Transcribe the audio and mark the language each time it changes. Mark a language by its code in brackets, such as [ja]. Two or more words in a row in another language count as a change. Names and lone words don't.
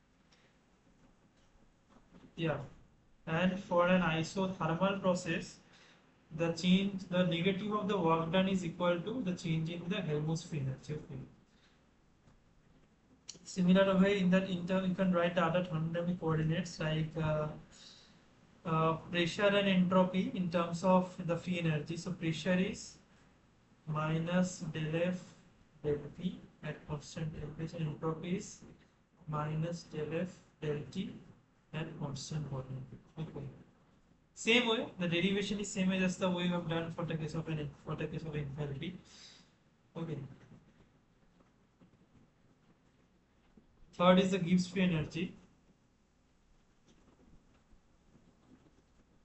[en] Yeah, and for an isothermal process, the negative of the work done is equal to the change in the Helmholtz free energy. Okay. Similar way, in that you can write the other thermodynamic coordinates like pressure and entropy in terms of the free energy. So pressure is minus del F del P at constant temperature. Entropy is minus del F del T at constant volume. Okay. Same way, the derivation is same as the way we have done for the case of enthalpy. Okay. Third is the Gibbs free energy.